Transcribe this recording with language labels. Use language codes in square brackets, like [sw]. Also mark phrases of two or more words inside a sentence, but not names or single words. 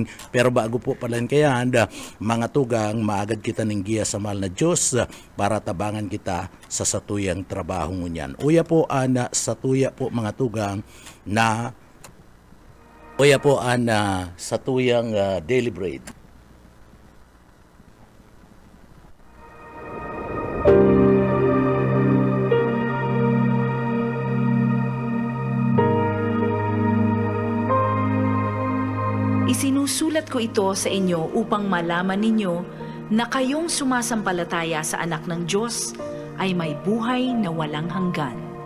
[bik] Pero bago po palan kaya mga tugang maagad kita ng giya sa mahal na Diyos para tabangan kita sa satuyang trabaho ngunyan. Uya po satuya po mga tugang na sa tuyang [en] daily bread. [tl] Isinusulat ko ito sa inyo upang malaman ninyo na kayong sumasampalataya sa anak ng Diyos ay may buhay na walang hanggan.